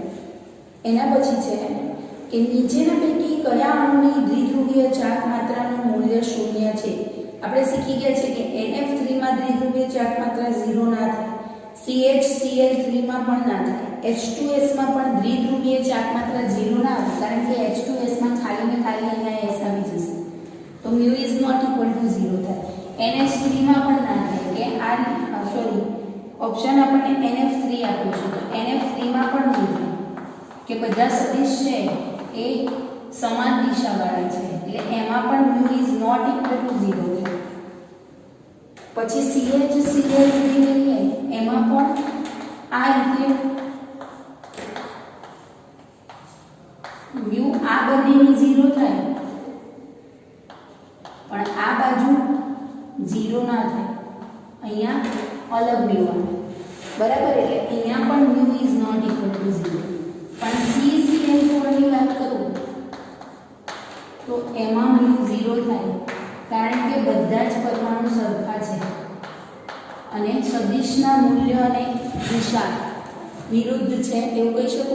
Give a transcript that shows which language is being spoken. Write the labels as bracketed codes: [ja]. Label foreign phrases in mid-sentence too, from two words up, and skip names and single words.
[gu] એના પછી છે કે નીચેના પૈકી કયા અણુની દ્વિધ્રુવીય ચાર્જ માત્રાનું મૂલ્ય 0 છે? આપણે શીખી ગયા છે કે NF3 માં માં દ્વિધ્રુવીય ચાર્જ માત્રા 0 ના થાય, CHCl3 માં પણ ના થાય, H2S માં પણ દ્વિધ્રુવીય ચાર્જ માત્રા 0 ના આવે કારણ કે H2S માં ખાલી ને ખાલી અહીંયા S આવી જશે તો [en] mu is not equal to 0 [gu] થાય. NH3 માં પણ ના થાય કે આ સોરી ઓપ્શન આપણને NF3 આપ્યું છે તો NF3 માં પણ નહીં થાય કે બધા સદિશ છે એ સમાન દિશાવાળા છે એટલે એમાં પણ [en] mu is not equal to 0 [gu] થાય. પછી CHCl3 લઈએ એમાં પણ આ રીતે mu આ બંનેની 0 થાય પણ આ બાજુ 0 ના થાય, અહીંયા અલગ mu આવે બરાબર એટલે અહીંયા પણ [en] mu is not equal to 0. [gu] પણ CCl4 ની વાત કરું તો એમાં mu 0 થાય કારણ કે બધા જ પરમાણુ સરખા છે અને સદિશના મૂલ્ય અને દિશા વિરુદ્ધ છે એવું કહી શકો.